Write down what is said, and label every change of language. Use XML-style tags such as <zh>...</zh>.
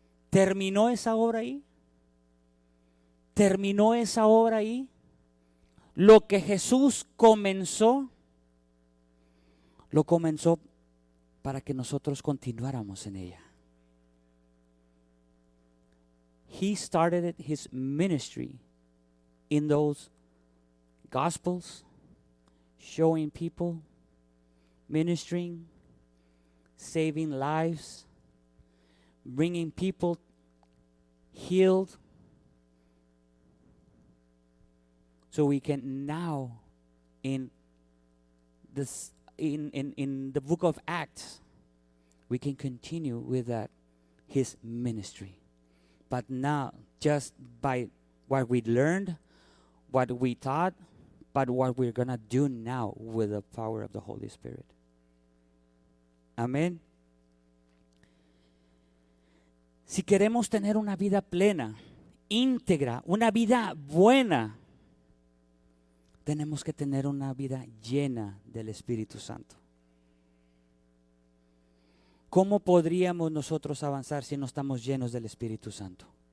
<es>¿Terminó esa obra ahí? ¿Terminó esa obra ahí? Lo que Jesús comenzó, lo comenzó para que nosotros continuáramos en ella.</es> <en>He started his ministry in those Gospels, showing people, ministering, saving lives, bringing people healed, so we can now in this in the book of Acts we can continue with that his ministry, but not just by what we learned, what we taught, but what we're gonna do now with the power of the Holy Spirit.</en> <es>Amén. Si queremos tener una vida plena, íntegra, una vida buena, tenemos que tener una vida llena del Espíritu Santo. ¿Cómo podríamos nosotros avanzar si no estamos llenos del Espíritu Santo?</es>